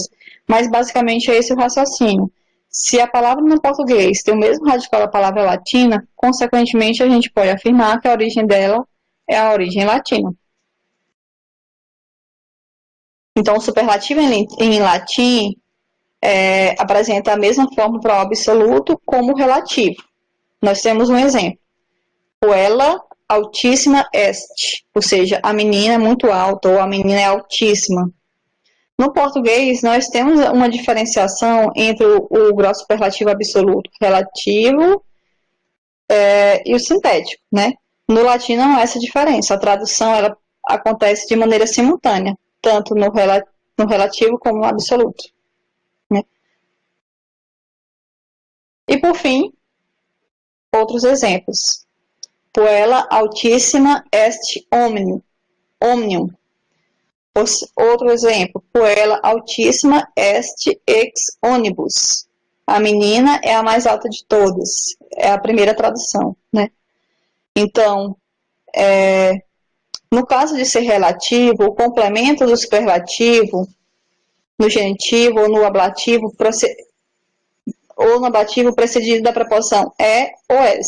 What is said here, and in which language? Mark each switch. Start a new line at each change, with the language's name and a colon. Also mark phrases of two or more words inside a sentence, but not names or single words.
Portuguese: Mas, basicamente, é esse o raciocínio. Se a palavra no português tem o mesmo radical da palavra latina, consequentemente, a gente pode afirmar que a origem dela é a origem latina. Então, o superlativo em latim apresenta a mesma forma para o absoluto como o relativo. Nós temos um exemplo.
Latin: Puella altíssima est,
Portuguese: ou seja, a menina é muito alta ou a menina é altíssima. No português, nós temos uma diferenciação entre o grau superlativo absoluto relativo e o sintético, né? No latim não há essa diferença. A tradução ela acontece de maneira simultânea, tanto no relativo como no absoluto. Né? E por fim, outros exemplos.
Latin: Puella altíssima est omnium.
Portuguese: Outro exemplo,
Latin: Puella altíssima est ex ônibus.
Portuguese: A menina é a mais alta de todas. É a primeira tradução, né? Então, no caso de ser relativo, o complemento do superlativo no genitivo ou no ablativo precedido da preposição é ou es.